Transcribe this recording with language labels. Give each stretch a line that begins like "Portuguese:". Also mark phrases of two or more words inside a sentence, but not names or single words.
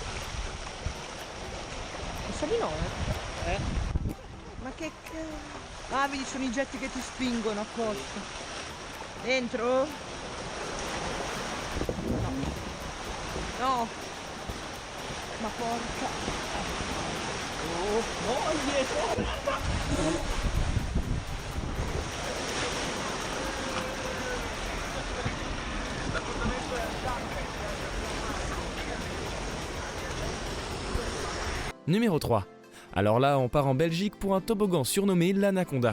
Italian: Sali no, Ma che Ah, vedi, sono i getti che ti spingono apposta. Dentro? No. No. Ma porca. Oh, no, dietro.
French: Numéro 3. Alors là, on part en Belgique pour un toboggan surnommé l'Anaconda.